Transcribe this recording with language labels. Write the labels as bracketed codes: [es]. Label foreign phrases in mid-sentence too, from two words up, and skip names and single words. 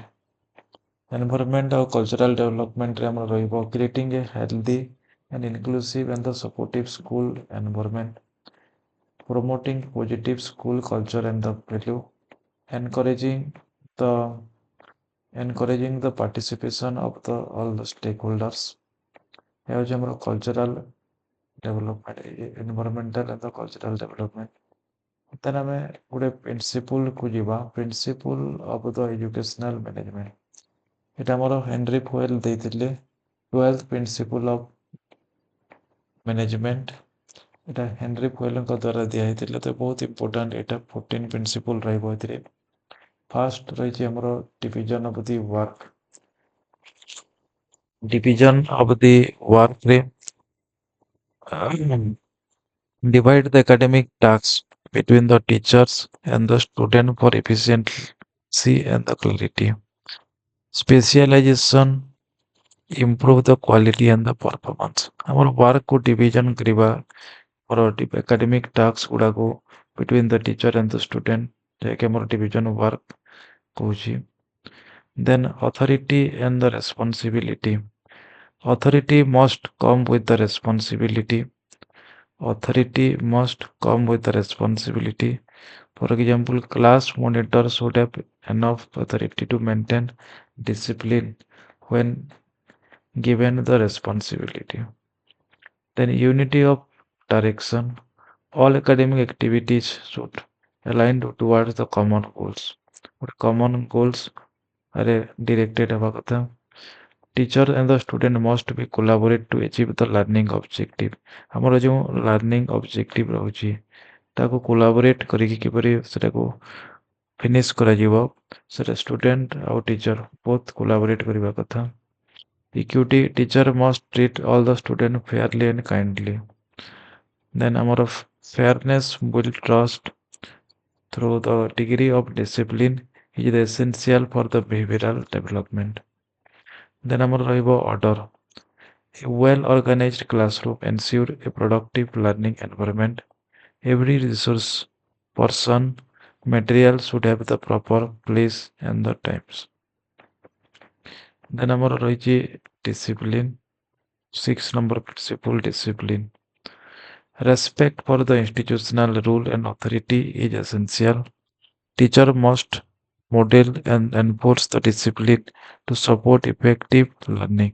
[en] Environment or cultural development [or] ରେ ଆମର ରହିବ [en] creating a healthy and inclusive and the supportive school environment, promoting positive school culture and the value, encouraging the participation of the all the stakeholders. [or] ଏ ହଉଛି ଆମର [en] cultural development, environmental and the cultural development. then [or] ଆମେ ଗୋଟେ [en] principle [or] �କୁ ଯିବା [en] principle of the educational management. [or] এটা ଆମର ହେନରୀ ଫୋଏଲ ଦେଇଥିଲେ [en] 12th principle of management. [or] এটা ହେନରୀ ଫୋଏଲଙ୍କ ଦ୍ୱାରା ଦିଆ ହେଇଥିଲା ତ ବହୁତ important ଏଟା 14 principle ରହିବ ଏଥିରେ। [en] first [or] ରହିଛି ଆମର [en] division of the work ରେ divide the academic tasks between the teachers and the student for efficiency and the clarity. Specialization improve the quality and the performance. ଆମର work କୁ division କରିବା for academic tasks ଗୁଡାକୁ between the teacher and the student [or] ଯାହାକି ଆମର [en] division work କହୁଛି. Then authority and the responsibility. Authority must come with the responsibility. Authority must come with the responsibility. For example, class monitor should have enough authority to maintain discipline when given the responsibility. Then unity of direction. All academic activities should align towards the common goals. But common goals are directed about the teacher and the student must be collaborate to achieve the learning objective. [or] ଆମର ଯେଉଁ [en] learning objective [or] ରହୁଛି ତାକୁ collaborate କରିକି କିପରି ସେଟାକୁ finish କରାଯିବ ସେଟା student ଆଉ [en] teacher both collaborate [or] କରିବା କଥା. [en] Equity, teacher must treat all the students fairly and kindly. Then ଆମର fairness build trust through the degree of discipline is essential for the behavioral development. Then [or] ଆମର ରହିବ [en] order. A well-organized classroom ensure a productive learning environment. Every resource, person, material should have the proper place and the times. Then [or] ଆମର ରହିଛି [en] discipline. 6 number principle discipline. Respect for the institutional rule and authority is essential. Teacher must model and enforce the discipline to support effective learning.